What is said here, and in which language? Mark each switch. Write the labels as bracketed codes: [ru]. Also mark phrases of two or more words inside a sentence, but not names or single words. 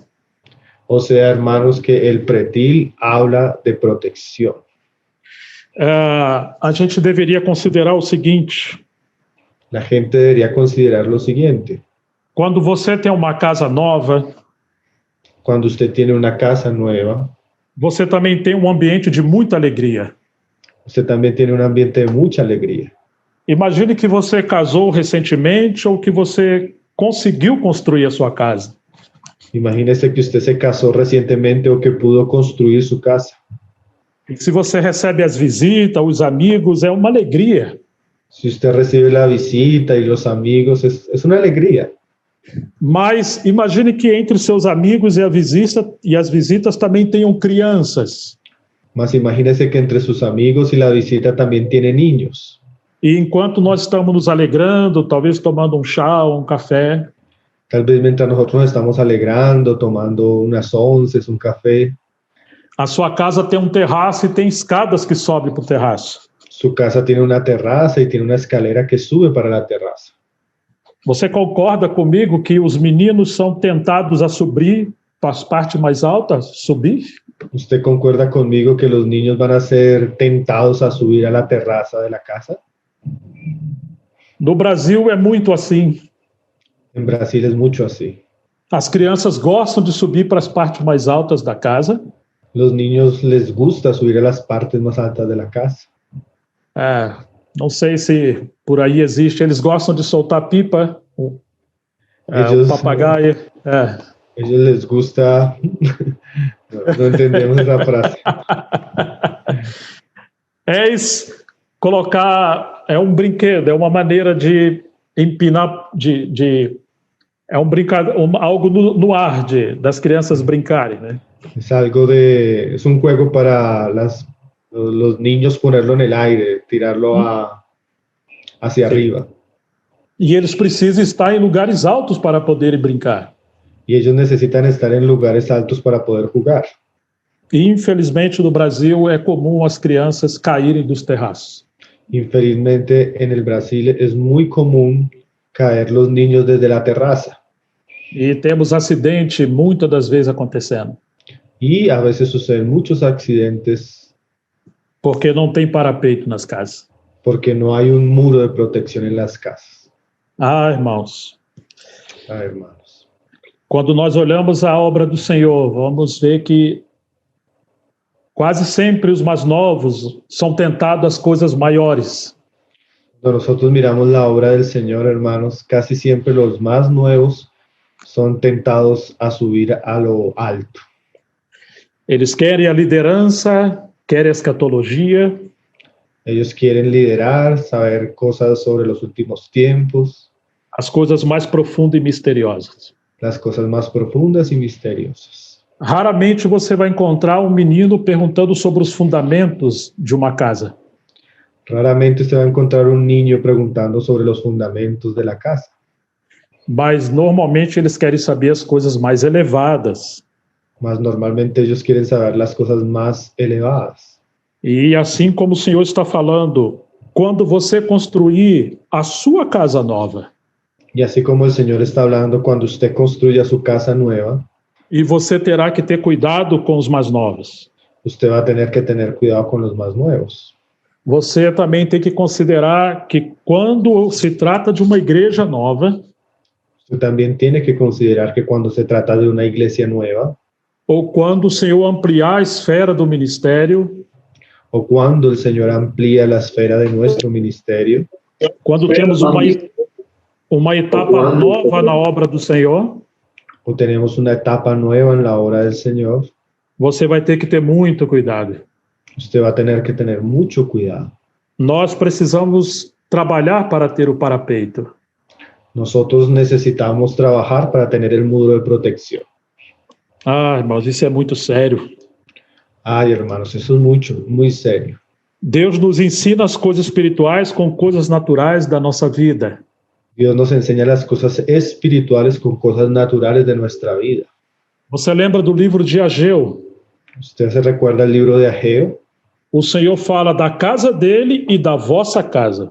[es] O sea, hermanos, que el pretil habla de protección. [pt] A gente deveria considerar o seguinte: [es] La gente debería considerar lo siguiente. [pt] quando você tem uma casa nova, [es] Cuando usted tiene una casa nueva, [pt] você também tem um ambiente de muita alegria. [es] usted también tiene un ambiente de mucha alegría. [pt] Imagine que você casou recentemente ou que você conseguiu construir a sua casa. [es] Imagínese que usted se casó recientemente o que pudo construir su casa. [pt] E se você recebe as visitas, os amigos, é uma alegria. [es] Si usted recibe la visita y los amigos, es una alegría. [pt] Mas imagine que entre seus amigos e as visitas também tenham crianças. [es] Mas imagínese que entre sus amigos y la visita también tiene niños. [pt] E enquanto nós estamos nos alegrando, talvez tomando um chá ou um café, [es] Tal vez mientras nosotros nos estamos alegrando, tomando unas onces, un café, [pt] a sua casa tem um terraço e tem escadas que sobem para o terraço. [es] su casa tiene una terraza y tiene una escalera que sube para la terraza. [pt] Você concorda comigo que os meninos são tentados a subir para as partes mais altas? [es] Subir? ¿Usted concuerda conmigo que los niños van a ser tentados a subir a la terraza de la casa? [pt] No Brasil é muito assim. [es] En Brasil es mucho así. [pt] As crianças gostam de subir para as partes mais altas da casa. [es] Los niños les gusta subir a las partes más altas de la casa. [pt] Não sei se por aí existe. Eles gostam de soltar pipa. O papagaio. [es] Ellos les gusta... No entendemos esa frase. [pt] Colocar... É um brinquedo, é uma maneira de empinar... é algo no ar das crianças brincarem, né? [es] Es un juego para los niños ponerlo en el aire, tirarlo hacia arriba. [pt] E eles precisam estar em lugares altos para poderem brincar. [es] Y ellos necesitan estar en lugares altos para poder jugar. [pt] E, infelizmente, no Brasil é comum as crianças caírem dos terraços. [es] Infelizmente, en el Brasil es muy común caer los niños desde la terraza. [pt] E temos acidente muitas das vezes acontecendo. [es] Y a veces suceden muchos accidentes [pt] porque não tem parapeito nas casas. [es] porque no hay un muro de protección en las casas. [pt] Irmãos. [es] Hermanos. [pt] Quando nós olhamos a obra do Senhor, vamos ver que quase sempre os mais novos são tentados às coisas maiores. [es] Cuando nosotros miramos la obra del Señor, hermanos, casi siempre los más nuevos son tentados a subir a lo alto. [pt] Eles querem a liderança, querem a escatologia. [es] Ellos quieren liderar, saber cosas sobre los últimos tiempos. [pt] As coisas mais profundas e misteriosas. [es] Las cosas más profundas y misteriosas. [pt] Raramente você vai encontrar um menino perguntando sobre os fundamentos de uma casa. [es] Raramente usted va a encontrar un niño preguntando sobre los fundamentos de la casa. [pt] Mas normalmente eles querem saber as coisas mais elevadas. [es] Mas normalmente ellos quieren saber las cosas más elevadas. [pt] E assim como o Senhor está falando, quando você construir a sua casa nova, [es] Y así como el Señor está hablando, cuando usted construya su casa nueva, [pt] e você terá que ter cuidado com os mais novos. [es] usted va a tener que tener cuidado con los más nuevos. [pt] Você também tem que considerar que quando se trata de uma igreja nova, [es] Usted también tiene que considerar que cuando se trata de una iglesia nueva, [pt] ou quando o Senhor ampliar a esfera do ministério, [es] o cuando el Señor amplía la esfera de nuestro ministerio, [pt] quando temos uma uma etapa nova na obra do Senhor, [es] o tenemos una etapa nueva en la obra del Señor, [pt] você vai ter que ter muito cuidado. [es] usted va a tener que tener mucho cuidado. [pt] Nós precisamos trabalhar para ter o parapeito. [es] Nosotros necesitamos trabajar para tener el muro de protección. [pt] Ah, irmãos, isso é muito sério. [es] Ay, hermanos, eso es mucho, muy serio. [pt] Deus nos ensina as coisas espirituais com coisas naturais da nossa vida. [es] Dios nos enseña las cosas espirituales con cosas naturales de nuestra vida. [pt] Você lembra do livro de Ageu? [es] ¿Usted se recuerda el libro de Ageo? [pt] O Senhor fala da casa dele e da vossa casa.